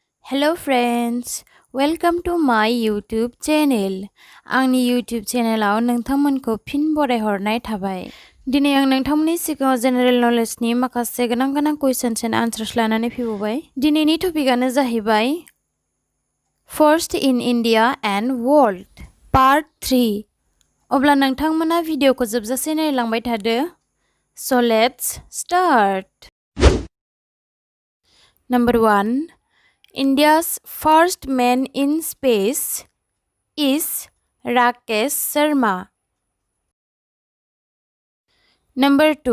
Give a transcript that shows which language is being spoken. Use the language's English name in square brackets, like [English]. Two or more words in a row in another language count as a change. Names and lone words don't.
[English] Hello friends, welcome to my YouTube channel. [Bodo] आंनि YouTube चेनेलाव नोंथांमोनखौ फिन बरायहरनाय थाबाय। दिनै आं नोंथांमोननि सिगाङाव [English] general knowledge [Bodo] माखासे गोनां [English] questions and answers [Bodo] लानानै फैबावबाय। दिनैनि टपिकआनो जाहैबाय First in India and World Part 3। अब्ला नोंथांमोना भिडिअखौ जोबजासे नायलांबाय थादो। [English] So let's start। Number 1. India's first man in space is Rakesh Sharma. Number 2.